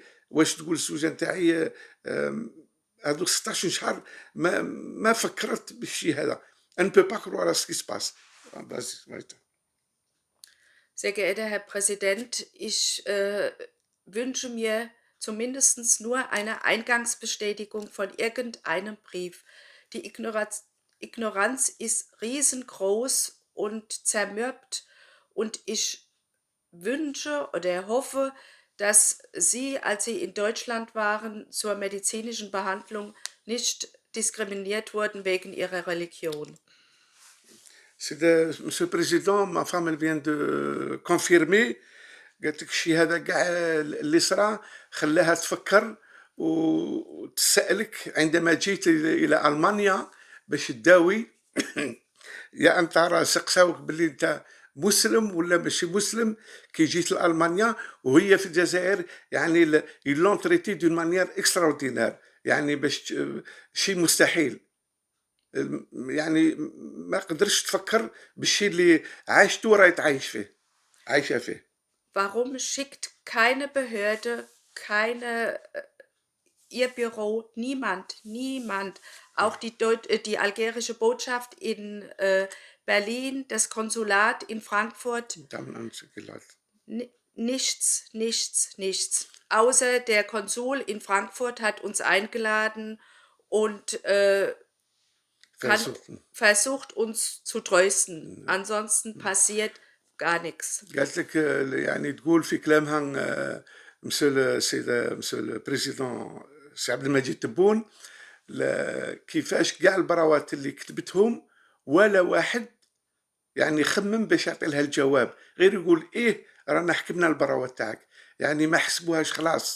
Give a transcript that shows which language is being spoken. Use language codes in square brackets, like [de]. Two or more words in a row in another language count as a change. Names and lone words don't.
[ar] واش تقول الزوجة نتاعي هذو 16 شهر ما فكرت بالشيء هذا. [fr] On peut pas croire ce qui se passe. [de] Sehr geehrter Herr Präsident, ich wünsche mir zumindest nur eine Eingangsbestätigung von irgendeinem Brief. Die Ignoranz ist riesengroß und zermürbt und ich wünsche oder hoffe, dass Sie, als Sie in Deutschland waren, zur medizinischen Behandlung nicht diskriminiert wurden wegen Ihrer Religion. [fr] Monsieur le Président, ma femme elle vient de confirmer. [ar] قالت لك الشيء هذا كاع اللي صرا خلاها تفكر وتسألك عندما جيت إلى ألمانيا باش تداوي يا أنت راسك ساوك باللي أنت مسلم ولا ماشي مسلم كي جيت لألمانيا، وهي في الجزائر يعني [fr] ils l'ont traitée d'une manière extraordinaire, [ar] يعني باش شيء مستحيل، يعني ما قدرش تفكر بالشيء اللي عايشته وراهي عايشه فيه. [de] Warum schickt keine Behörde, ihr Büro, niemand, auch die algerische Botschaft in Berlin, das Konsulat in Frankfurt, nichts. Außer der Konsul in Frankfurt hat uns eingeladen und versucht uns zu trösten. Ansonsten passiert gar nichts. [ar] قالت لك يعني تقول في كلامها [fr] monsieur le président [ar] سي عبد المجيد تبون كيفاش كاع البراوات اللي كتبتهم ولا واحد يعني خمم باش يعطي لها الجواب، غير يقول ايه رانا حكمنا البراوات تاعك، يعني ما حسبوهاش خلاص.